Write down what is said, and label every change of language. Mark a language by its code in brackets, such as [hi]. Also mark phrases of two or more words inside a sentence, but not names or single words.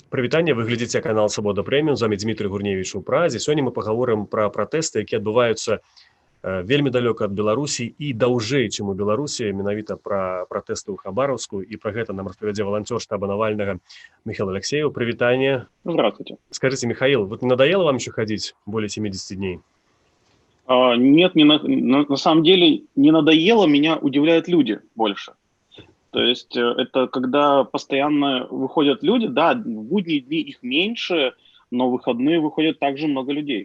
[be] Прывітанне, вы глядзіце канал Свабода Прэміум, з вами Дмітрый Гурневіч у Празе. Сёння мы пагаворым пра пратэсты, якія адбываюцца вельмі далёка ад Беларусі і даўжэй, чым у Беларусі, менавіта пра пратэсты ў Хабаровску, і пра гэта нам распавядзе валанцёр штаба Навальнага Михаил Алексеев. Прывітанне. [ru] Здравствуйте. Скажите, Михаил, вот не надоело вам еще ходить более 70 дней? Нет, на самом деле не надоело, меня удивляют люди больше. То есть это когда постоянно выходят люди, да, в будние дни их меньше, но в выходные выходит также много людей.